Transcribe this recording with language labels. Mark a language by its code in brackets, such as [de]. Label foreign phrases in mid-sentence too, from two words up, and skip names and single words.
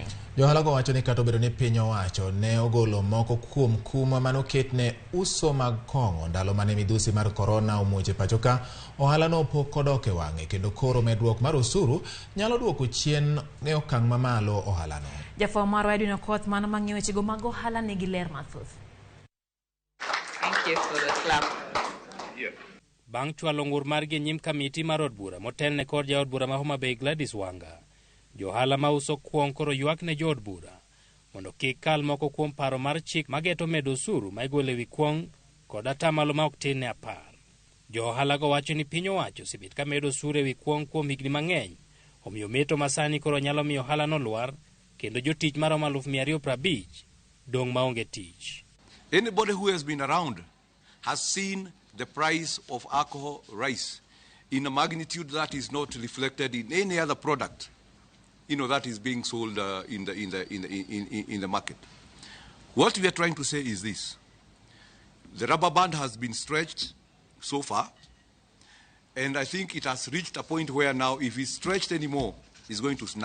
[luo] Johala go wacho ni kata obedo ni piny owacho ne ogolo moko kuom kuma manoketne uso mag kong'o ndalo mane midhusi mar korona omuoche pachoka, ohala no pok odoke wang'e kendo koro medruok mar osuru nyalo duoko chien ne okang' mamalo ohala no. Jafwa marwa Edwin Okoth mano mang'eyo weche go mag ohala nigi ler mathoth. [en] Thank you for the clap. [luo] Bang' chwalo ng'ur margi nyim kamiti mar od bura motelne kod jaod bura ma Homa Bay Gladys Wanga, johala ma uso kuon koro ywak ne jood bura mondo kik kal moko kuom paro mar chik mageto medo osuru ma igolo ewi kuon kod atamalo ma ok tin ne 10. Johala go wacho ni piny owacho osebet ka medo osuru ewi kuon kuom higni mang'eny, omiyo meto masani koro nyalo miyo ohala no lwar kendo jotich maromo 250 dong maonge tich. [en] Anybody who has been around has seen the price of alcohol rise in a magnitude that is not reflected in any other product that is being sold in the market. What we are trying to say is this: the rubber band has been stretched so far, and I think it has reached a point where now, if it's stretched anymore, it's going to snap.